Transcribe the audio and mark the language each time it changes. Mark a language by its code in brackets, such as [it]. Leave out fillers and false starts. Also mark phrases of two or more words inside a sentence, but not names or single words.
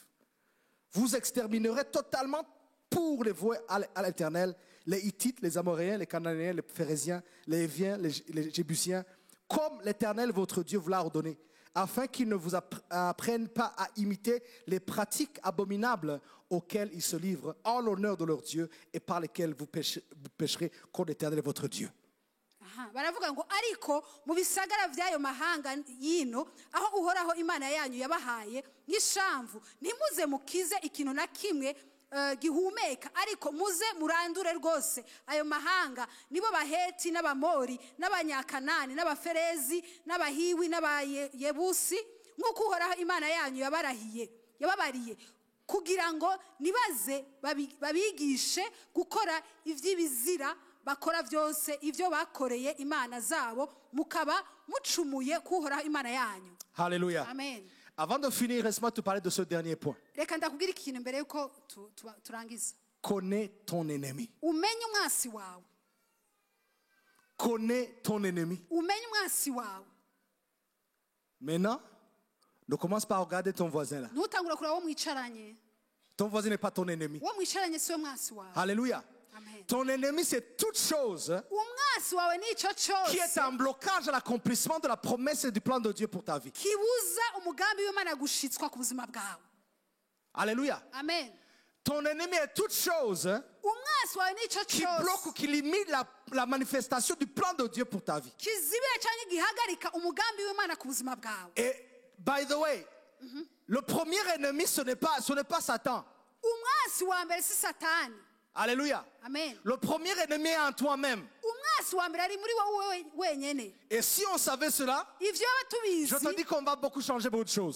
[fr] Vous exterminerez totalement pour les vouer à l'Éternel les Hittites, les Amoréens, les Cananéens, les Phéréziens, les Héviens, les Jébusiens, comme l'Éternel votre Dieu vous l'a ordonné, afin qu'ils ne vous apprennent pas à imiter les pratiques abominables auxquelles ils se livrent en l'honneur de leur Dieu et par lesquelles vous pécherez contre l'Éternel votre Dieu. [rn] baravuga ngo ariko mu bisagara by'ayo mahanga yino aho uhoraho imana yanyu yabahaye nk'ishamvu ntimuze mukize ikintu na kimwe gihumeka ariko muze murandure rwose ayo mahanga nibo baheti n'abamori n'abanyakanani n'abaferezi n'abahiwi n'abayebusi nk'uko uhoraho imana yanyu yababariye kugira ngo nibaze babigishe gukora ivy'ibizira bakora byose ivyo bakoreye imana zabo mukaba mucumuye kuhoraho imana yanyu. [fr] Alléluia. Amen. Avant de finir, laisse-moi te parler de ce dernier point. [rn] Reka ndakubwira ikintu mbere yuko turangiza. [fr] Connais ton ennemi. [rn] Umenye umwasi wawe. [fr] Connais ton ennemi. [rn] Umenye umwasi wawe. [fr] Maintenant, ne commence pas à regarder ton voisin là. [rn] Ntutangura kuraba wo mwicaranye. [fr] Ton voisin n'est pas ton ennemi. [rn] Wo mwicaranye si we mwasi wawe. [fr] Alléluia. Amen. Ton ennemi, c'est toute chose qui est un blocage à l'accomplissement de la promesse et du plan de Dieu pour ta vie. Alléluia. Amen. Ton ennemi est toute chose qui bloque ou qui limite la manifestation du plan de Dieu pour ta vie. Et, [en] by the way, [fr] le premier ennemi, ce n'est pas Satan. Alléluia. Amen. Le premier ennemi est en toi-même. Et si on savait cela, je te dis qu'on va beaucoup changer beaucoup de choses.